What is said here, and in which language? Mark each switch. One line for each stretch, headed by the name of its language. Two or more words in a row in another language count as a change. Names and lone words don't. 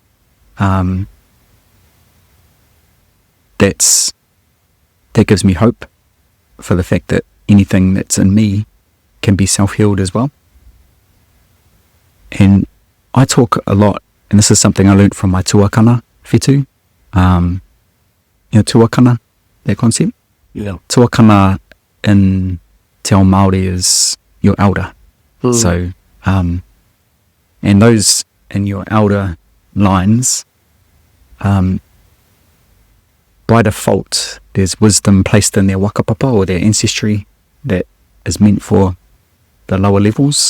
English: That gives me hope for the fact that anything that's in me can be self-healed as well. And I talk a lot, and this is something I learned from my tuakana whetū. Tuakana, that concept? Yeah. Tuakana in
Māori: te ao Māori
English: is your elder. So, and those in your elder lines, by default, there's wisdom placed in their whakapapa or their ancestry that is meant for the lower levels.